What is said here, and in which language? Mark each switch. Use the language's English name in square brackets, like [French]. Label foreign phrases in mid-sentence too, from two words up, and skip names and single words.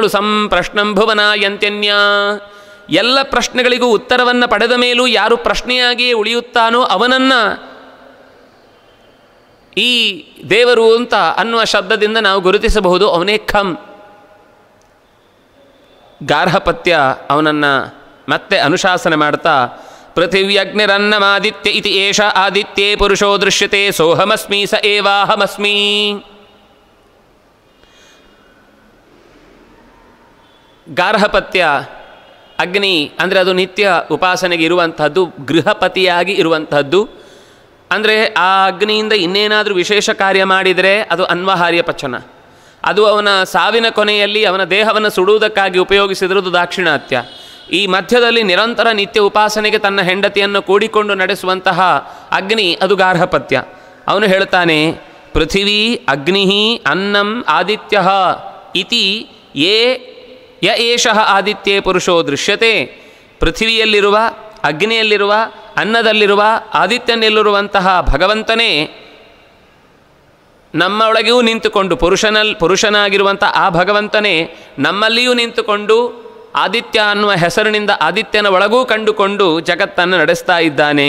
[Sanskrit] ಸಂಪ್ರಶ್ನಂ ಭುವನಾಯಂತ್ಯನ್ಯ, [Kannada] ಎಲ್ಲ ಪ್ರಶ್ನೆಗಳಿಗೂ ಉತ್ತರವನ್ನು ಪಡೆದ ಮೇಲೂ ಯಾರು ಪ್ರಶ್ನೆಯಾಗಿಯೇ ಉಳಿಯುತ್ತಾನೋ ಅವನನ್ನು ಈ ದೇವರು ಅಂತ ಅನ್ನುವ ಶಬ್ದದಿಂದ ನಾವು ಗುರುತಿಸಬಹುದು. ಅವನೇ ಖಂ. ಗಾರ್ಹಪತ್ಯ ಅವನನ್ನು ಮತ್ತೆ ಅನುಶಾಸನೆ ಮಾಡ್ತಾ, [Sanskrit] ಪೃಥಿವ್ಯಗ್ನಿರನ್ನಮಾದಿತ್ಯ ಇತಿ ಏಷ ಆದಿತ್ಯೇ ಪುರುಷೋ ದೃಶ್ಯತೆ ಸೋಹಮಸ್ಮಿ ಸ ಏವಾಹಮಸ್ಮಿ. [Kannada] ಗಾರ್ಹಪತ್ಯ ಅಗ್ನಿ ಅಂದರೆ ಅದು ನಿತ್ಯ ಉಪಾಸನೆಗೆ ಇರುವಂಥದ್ದು, ಗೃಹಪತಿಯಾಗಿ ಇರುವಂಥದ್ದು. ಅಂದರೆ ಆ ಅಗ್ನಿಯಿಂದ ಇನ್ನೇನಾದರೂ ವಿಶೇಷ ಕಾರ್ಯ ಮಾಡಿದರೆ ಅದು ಅನ್ವಹಾರ್ಯ ಪಚನ. ಅದು ಅವನ ಸಾವಿನ ಕೊನೆಯಲ್ಲಿ ಅವನ ದೇಹವನ್ನು ಸುಡುವುದಕ್ಕಾಗಿ ಉಪಯೋಗಿಸಿದ್ರದು ದಾಕ್ಷಿಣಾತ್ಯ. ಈ ಮಧ್ಯದಲ್ಲಿ ನಿರಂತರ ನಿತ್ಯ ಉಪಾಸನೆಗೆ ತನ್ನ ಹೆಂಡತಿಯನ್ನು ಕೂಡಿಕೊಂಡು ನಡೆಸುವಂತಹ ಅಗ್ನಿ ಅದು ಗಾರ್ಹಪತ್ಯ. ಅವನು ಹೇಳ್ತಾನೆ, [Sanskrit] ಪೃಥಿವೀ ಅಗ್ನಿ ಅನ್ನಂ ಆದಿತ್ಯ ಇತಿ ಯ ಏಷಃ ಆದಿತ್ಯೇ ಪುರುಷೋ ದೃಶ್ಯತೆ. [Kannada] ಪೃಥಿವಿಯಲ್ಲಿರುವ, ಅಗ್ನಿಯಲ್ಲಿರುವ, ಅನ್ನದಲ್ಲಿರುವ, ಆದಿತ್ಯನಲ್ಲಿರುವಂತಹ ಭಗವಂತನೇ ನಮ್ಮೊಳಗೆಯೂ ನಿಂತುಕೊಂಡು, ಪುರುಷನಾಗಿರುವಂಥ ಆ ಭಗವಂತನೇ ನಮ್ಮಲ್ಲಿಯೂ ನಿಂತುಕೊಂಡು ಆದಿತ್ಯ ಅನ್ನುವ ಹೆಸರಿನಿಂದ ಆದಿತ್ಯನ ಒಳಗೂ ಕಂಡುಕೊಂಡು ಜಗತ್ತನ್ನು ನಡೆಸ್ತಾ ಇದ್ದಾನೆ.